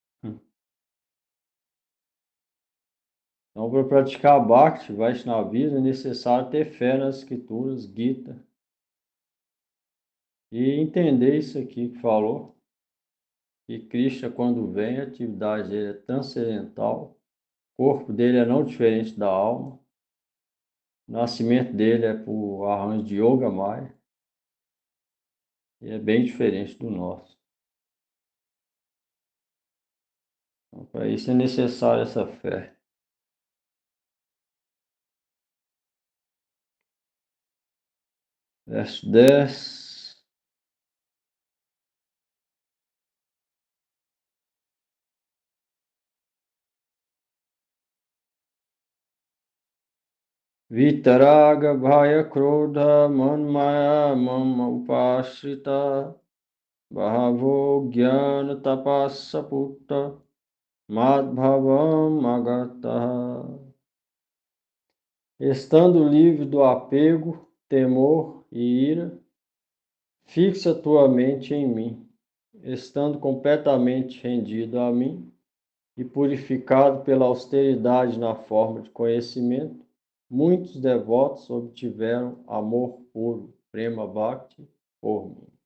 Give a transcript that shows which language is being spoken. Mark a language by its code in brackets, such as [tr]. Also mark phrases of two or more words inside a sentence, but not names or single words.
[pt] Então, para praticar Bhakti, Vaishnavismo, é necessário ter fé nas escrituras, Gita, e entender isso aqui que falou, que Krishna, quando vem, a atividade dele é transcendental, o corpo dele é não diferente da alma, o nascimento dele é por arranjo de Yoga Maya, e é bem diferente do nosso. Então, para isso é necessário essa fé. Verso 10. [sa] Vitaraga bhaya krodha manmaya mama upashrita bahavo jnana tapassa putta madbhavam agata. [pt] Estando livre do apego, temor e ira, fixa tua mente em mim. Estando completamente rendido a mim e purificado pela austeridade na forma de conhecimento, muitos devotos obtiveram amor puro, [sa] Prema Bhakti, [pt] por mim.